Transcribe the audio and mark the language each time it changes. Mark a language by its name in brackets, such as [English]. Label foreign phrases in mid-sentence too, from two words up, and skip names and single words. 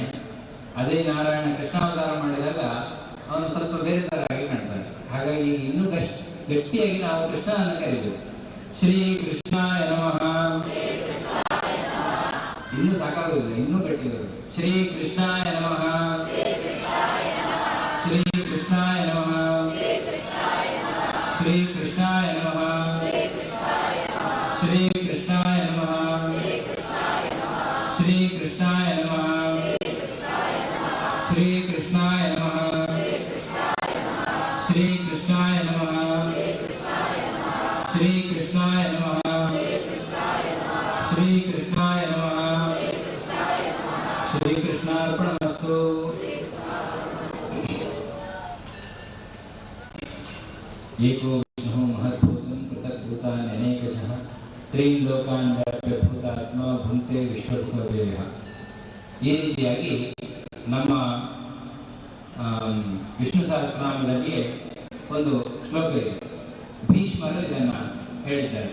[Kannada] ಅದೇ ನಾರಾಯಣ ಕೃಷ್ಣಾವತಾರ ಮಾಡಿದಾಗ ಅವನು ಸ್ವಲ್ಪ ಬೇರೆ ಥರ ಆಗಿ ಕಾಣ್ತಾನೆ. ಹಾಗಾಗಿ ಇನ್ನೂ ಗಟ್ಟಿಯಾಗಿ ನಾವು ಕೃಷ್ಣನನ್ನು ಕರೀಬೇಕು. [Sanskrit] श्री कृष्णाय नमः. [Kannada] ಇನ್ನೂ ಸಾಕಾಗುವುದಿಲ್ಲ, ಇನ್ನೂ ಗಟ್ಟಿ ಬರುತ್ತೆ. [Sanskrit] श्री कृष्णाय नमः, श्री कृष्णाय नमः, श्री कृष्णाय नमः, श्री कृष्णाय नमः, श्री कृष्णाय नमः, श्री कृष्णाय नमः, श्री कृष्णाय नमः, श्री कृष्णाय नमः, श्री कृष्णाय नमः. श्री कृष्णार्पणमस्तु. एको विष्णु महद्भूतं पृथग्भूतान् अनेकशः त्रीन् लोकान् व्याप्य भूतात्म भुङ्क्ते विश्वभुतव्ययः. [Kannada] ಈ ರೀತಿಯಾಗಿ ನಮ್ಮ ವಿಷ್ಣು ಸಹಸ್ರನಾಮದಲ್ಲಿಯೇ ಒಂದು ಶ್ಲೋಕ ಇದೆ. ಭೀಷ್ಮರು ಇದನ್ನು ಹೇಳಿದ್ದಾರೆ.